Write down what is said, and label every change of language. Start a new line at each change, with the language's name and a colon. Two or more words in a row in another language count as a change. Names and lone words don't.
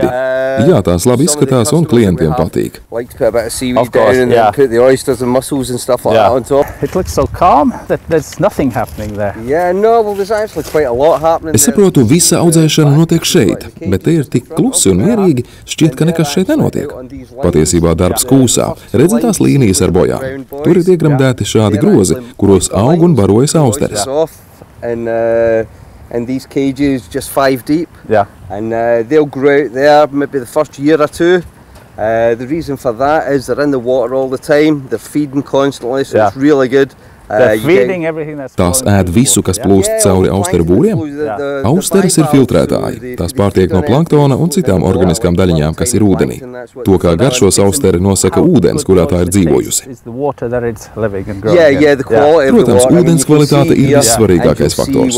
Latvian: Jā, tās labi izskatās un klientiem patīk. Es saprotu, visa audzēšana notiek šeit, bet te ir tik klusi un mierīgi, šķiet, ka nekas šeit nenotiek. Patiesībā darbs kūsā. Redzi tās līnijas ar bojām. Tur ir iegramdēti šādi grozi, kuros aug un barojas austeres.
English: And these cages just 5 deep. Yeah. And they'll grow out there maybe the first year or 2. The reason for that is they're in the water all the time. They're feeding constantly, so it's really good.
Latvian: Tās ēd visu, kas plūst cauri austeru būriem. Austeres ir filtrētāji. Tās pārtiek no planktona un citām organiskām daļiņām, kas ir ūdenī. To, kā garšos austeri, nosaka ūdens, kurā tā ir dzīvojusi. Protams, ūdens kvalitāte ir vissvarīgākais faktors.